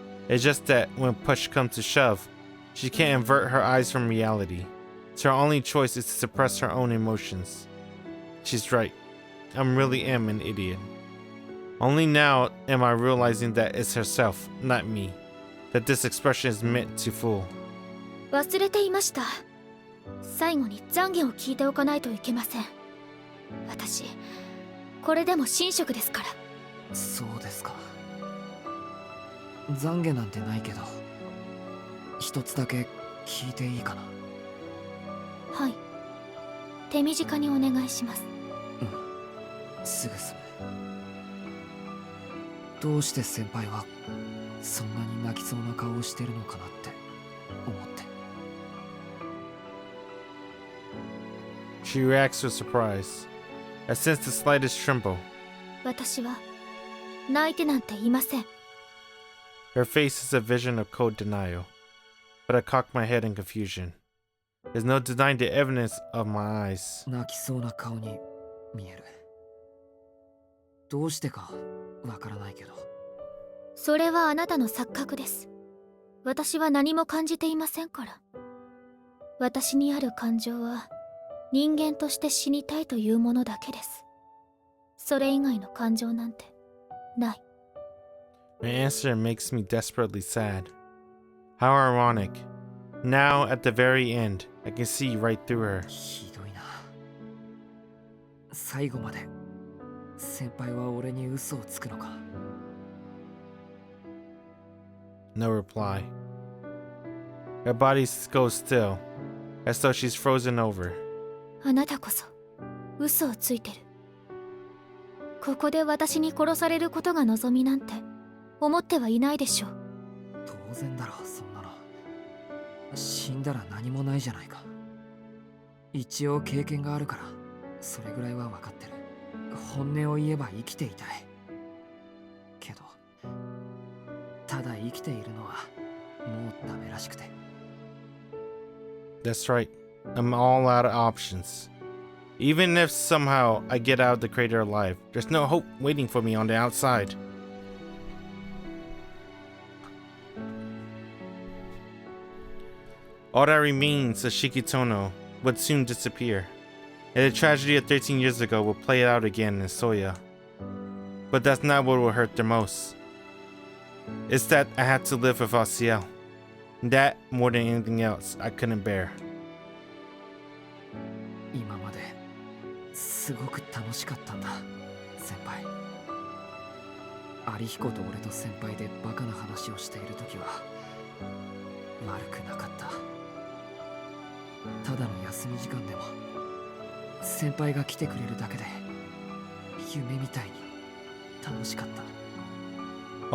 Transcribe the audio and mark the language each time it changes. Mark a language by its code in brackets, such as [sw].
[en] It's just that when push comes to shove, she can't avert her eyes from reality. So her only choice is to suppress her own emotions. She's right. I really am an idiot. Only now am I realizing that it's herself, not me. That this expression is meant to fool. [ja] 忘れていました。最後に懺悔を聞いておかないといけません。私これでも神職ですから。そうですか。懺悔なんてないけど、一つだけ聞いていいかな。はい、手短にお願いします。すぐ済む。どうして先輩はそんなに泣きそうな顔をしてるのかなって思って。 [en] She reacts with surprise. I sense the slightest tremble. [ja] 私は泣いてなんていません。 [en] Her face is a vision of cold denial, but I cock my head in confusion. There's no denying the evidence of my eyes. [ja] 泣きそうな顔に見える。どうしてかわからないけど。それはあなたの錯覚です。私は何も感じていませんから。私にある感情は人間として死にたいというものだけです。それ以外の感情なんてない。 [en] My answer makes me desperately sad. How ironic. Now, at the very end, I can see right through her. [ja] ひどいな。最後まで先輩は俺に嘘をつくのか。 [en] No reply. Her body goes still, as though she's frozen over. [ja] あなたこそ嘘をついてる。ここで私に殺されることが望みなんて思ってはいないでしょう。当然だろ、そんなの。死んだら何もないじゃないか。一応経験があるからそれぐらいは分かってる。本音を言えば生きていたいけど、ただ生きているのはもうダメらしくて。 [en] That's right. I'm all out of options. Even if somehow I get out of the crater alive, there's no hope waiting for me on the outside. All that remains of Shikitono would soon disappear, and the tragedy of 13 years ago will play out again in Soya. But that's not what will hurt the most. It's that I had to live without Ciel. That, more than anything else, I couldn't bear. [ja] 今まですごく楽しかったんだ、先輩。有彦と俺と先輩でバカな話をしている時は悪くなかった。ただの休み時間でも先輩が来てくれるだけで夢みたいに楽しかった。